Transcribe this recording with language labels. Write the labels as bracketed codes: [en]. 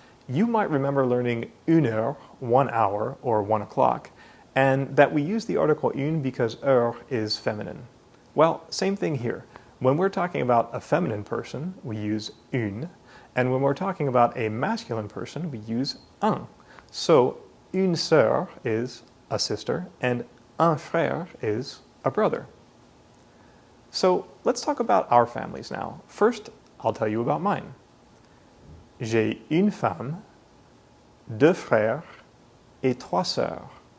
[en] You might remember learning [fr] une heure, [en] 1 hour, or 1 o'clock, and that we use the article une because heure is feminine. Well, same thing here. When we're talking about a feminine person, we use une, and when we're talking about a masculine person, we use un. So, [fr] une sœur [en] is a sister, and [fr] un frère [en] is a brother. So let's talk about our families now. First, I'll tell you about mine. [fr] J'ai une femme, deux frères, et trois sœurs.